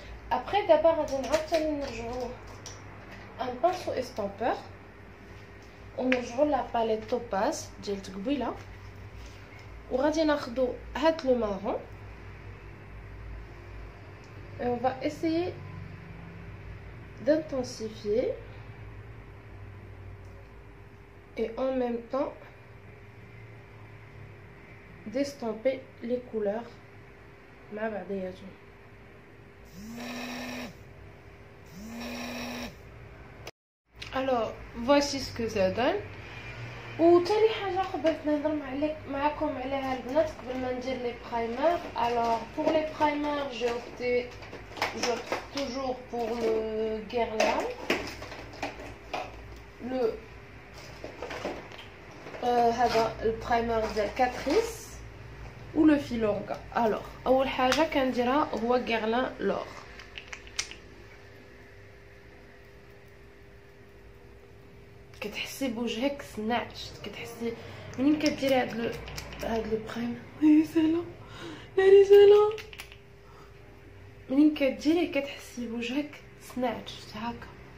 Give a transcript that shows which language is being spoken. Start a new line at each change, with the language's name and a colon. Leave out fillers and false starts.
French: Après d'abord
Arabic: غادي نعاود نرجعوا
French: un pinceau estampeur
Arabic: ونرجعوا
French: la palette topaz
Arabic: ديال قبيله وغادي ناخذوا هاد لو
French: marron et on va essayer d'intensifier et en même temps d'estomper les couleurs
Arabic: مع بعضياتهم.
French: Alors voici ce que ça donne.
Arabic: وتاني حاجه بغيت نهضر معكم عليها البنات قبل ما ندير لي برايمر.
French: Alors pour les primers j'opte toujours pour le Guerlain, le
Arabic: هذا البرايمر ديال كاتريس
French: ou le Filorga.
Arabic: Alors اول حاجه كنديرها هو Guerlain لور. كتحسي بوجهك سناعش، كتحسي منين كديري هاد لو برايم وي سلام ناري سلام، منين كديري كتحسي بوجهك سناعش هكا.